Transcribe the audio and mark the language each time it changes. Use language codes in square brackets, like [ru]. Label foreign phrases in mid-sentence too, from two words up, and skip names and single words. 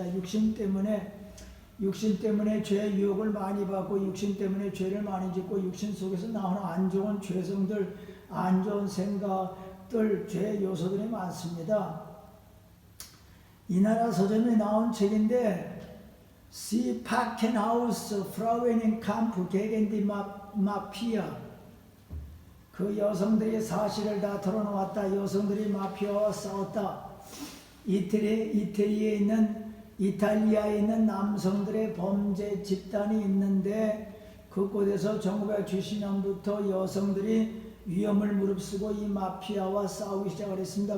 [ko] 육신 때문에 죄의 유혹을 많이 받고 육신 때문에 죄를 많이 짓고 육신 속에서 나오는 안 좋은 죄성들, 안 좋은 생각들, 죄의 요소들이 많습니다. 이 나라 서점에 나온 책인데 Sie packen aus Frauen in Kampf gegen die Mafia. 그 여성들이 사실을 다 털어놓았다. 여성들이 마피아와 싸웠다. 이탈리아에 있는 남성들의 범죄 집단이 있는데 그곳에서 1970년부터 여성들이 위험을 무릅쓰고 이 마피아와 싸우기 시작을 했습니다.